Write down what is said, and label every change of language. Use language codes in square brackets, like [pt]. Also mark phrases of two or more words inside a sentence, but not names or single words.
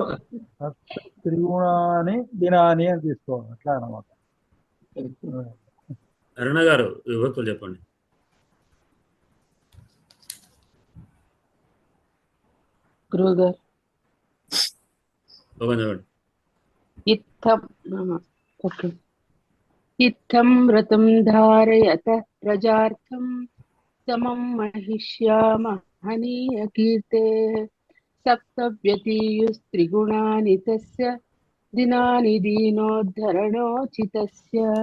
[te] త్రిగుణాన్ని దినాన్ని అని తీసుకోవాలి అట్లా అన్నమాట. అరుణ గారు విభక్తులు చెప్పండి. గురుగారు చెప్పండి. [sa] इत्थं व्रतं धारयतः प्रजार्थं समं महिष्या महनीयकीर्तेः सप्तव्यतीयुस्त्रिगुणानि तस्य दिनानि दीनोद्धरणोचितस्य